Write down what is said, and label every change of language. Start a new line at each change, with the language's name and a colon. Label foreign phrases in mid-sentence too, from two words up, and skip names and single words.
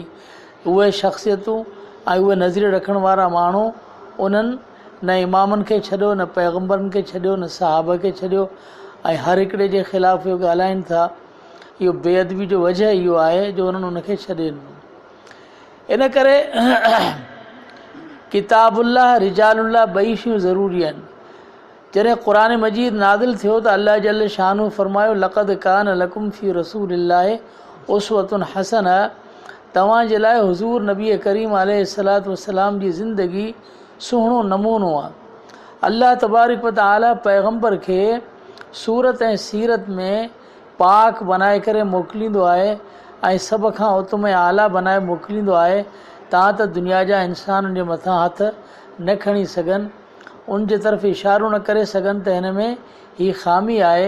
Sindhi: उहे शख़्सियतूं ऐं उहे नज़रिए रखण वारा माण्हू उन्हनि न इमामनि खे छॾियो, न पैगम्बरनि खे छॾियो, न सहाबा खे छॾियो, ऐं हर हिकिड़े जे ख़िलाफ़ु इहो ॻाल्हाइनि था। इहो बेअदबी जो वजह इहो आहे जो उन्हनि उनखे छॾे ॾिनो। इन करे
Arabic: كتاب الله رجال الله
Sindhi: ॿई शयूं ज़रूरी आहिनि। जॾहिं क़ुरान मजीद नाज़िल थियो त अल्लाह
Arabic: جل شانه
Sindhi: फरमायो
Arabic: لقد كان لكم في رسول الله أسوة حسنة,
Sindhi: तव्हांजे लाइ हुज़ूर नबी करीम
Arabic: عليه الصلاة والسلام
Sindhi: जी ज़िंदगी सुहिणो नमूनो आहे। अल्लाह तबारक व तआला पैगम्बर खे सूरत ऐं सीरत में पाक बनाए करे मोकिलींदो आहे ऐं सभ खां उत्तम आला बनाए मोकिलींदो आहे, तव्हां त दुनिया जा इंसाननि जे मथां हथ न खणी सघनि, उन जे तरफ़ इशारो न करे सघनि त हिन में हीअ ख़ामी आहे।